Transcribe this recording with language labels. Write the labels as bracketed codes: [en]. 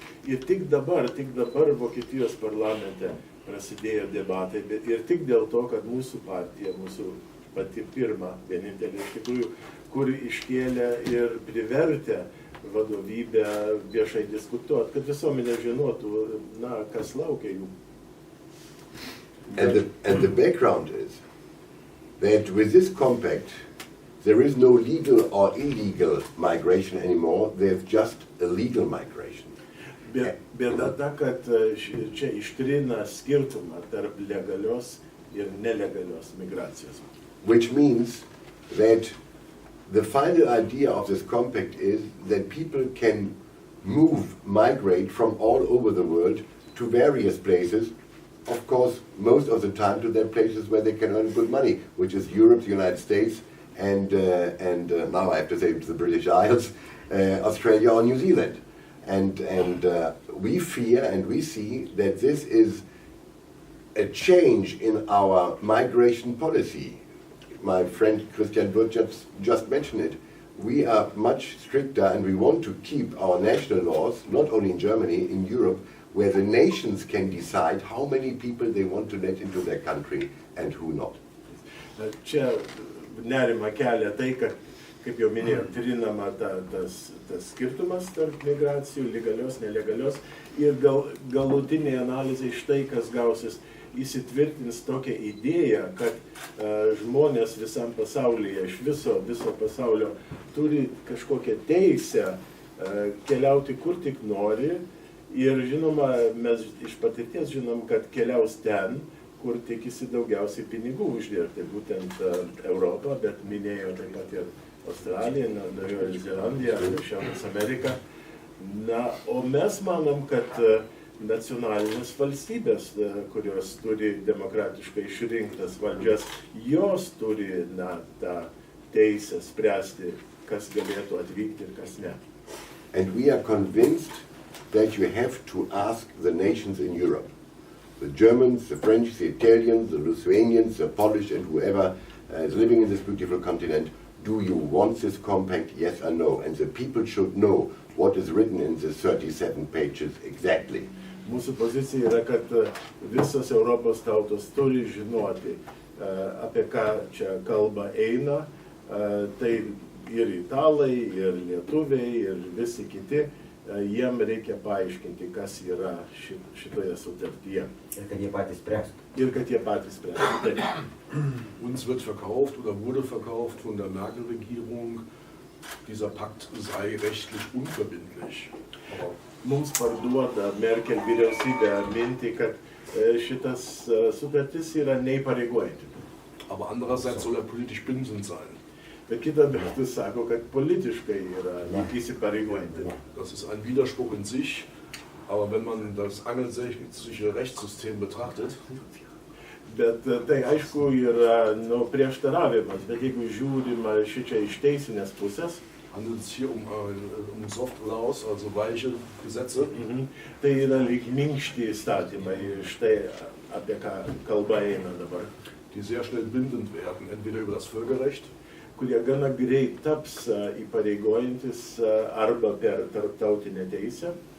[lt] Ir tik dabar Vokietijos parlamente prasidėjo debatai, ir tik dėl to, kad mūsų partija, mūsų pati pirma, vienintelė iš tikrųjų, kuri iškėlė ir privertė vadovybę viešai diskutuoti, kad visuomenė žinotų, kas laukia jų. [en] And the background is that with this compact, there is no legal or illegal migration anymore, there's just a legal migration. [lt] Bėda ta, kad čia ištrina skirtumą tarp legalios ir nelegalios migracijos. [en] Which means that the final idea of this compact is that people can migrate from all over the world to various places, of course, most of the time to their places where they can earn good money, which is Europe, the United States, and now I have to say the British Isles, Australia or New Zealand. And we fear and we see that this is a change in our migration policy. My friend Christian Wirtz just mentioned it. We are much stricter and we want to keep our national laws, not only in Germany, in Europe, where the nations can decide how many people they want to let into their country and who not. [lt] Čia nerima kelia tai, kad, kaip jau minėjau, trinama tas skirtumas tarp migracijų, legalios, nelegalios, ir galutinė analizė iš tai, kas gausis, įsitvirtins tokią idėją, kad žmonės visam pasaulyje, iš viso pasaulio, turi kažkokią teisę keliauti kur tik nori, ir žinoma, mes iš patirties žinom, kad keliaus ten, kur tikisi daugiausiai pinigų uždirbti, būtent Europą, bet minėjo taip pat ir Australiją, Naujoji Zelandija, Šiaurės Amerika. O mes manom, kad nacionalinės valstybės, kurios turi demokratiškai išrinktas valdžias, jos turi tą teisę spręsti, kas galėtų atvykti ir kas ne. [en] And we are convinced that you have to ask the nations in Europe, the Germans, the French, the Italians, the Lithuanians, the Polish, and whoever is living in this beautiful continent, do you want this compact, yes or no? And the people should know what is written in the 37 pages exactly. [lt] Mūsų pozicija yra, kad visos Europos tautos turi žinoti, apie ką čia kalba eina, tai ir italai, ir lietuviai, ir visi kiti, jiem reikia paaiškinti, kas yra šitoje sutartyje. Ir kad jie patys spręstų. Ir kad jie patys spręstų. [de] Uns wird verkauft oder wurde verkauft von der Merkel-Regierung, dieser Pakt sei rechtlich unverbindlich. [lt] Mums parduoda Merkel vyriausybė mintį, kad šitas sutartis yra neįpareigojanti. [de] Aber andererseits soll er politisch bindend sein. [lt] Bet kita vertus sako, kad politiškai yra įsipareigojanti. [de] Das ist ein Widerspruch in sich, aber wenn man das angelsächsische Rechtssystem betrachtet, [lt] Bet tai aišku yra prieštaravimas, bet jeigu žiūrima šičia iš teisinės pusės, [de] handelt es hier um Soft Laws, also weiche Gesetze. [lt] Tai yra lyg minkšti įstatymai, štai apie ką kalba eina dabar, [de] Die sehr schnell bindend werden, entweder über das Völkerrecht [lt] kurie gana greit taps įpareigojantis arba per tarptautinę teisę,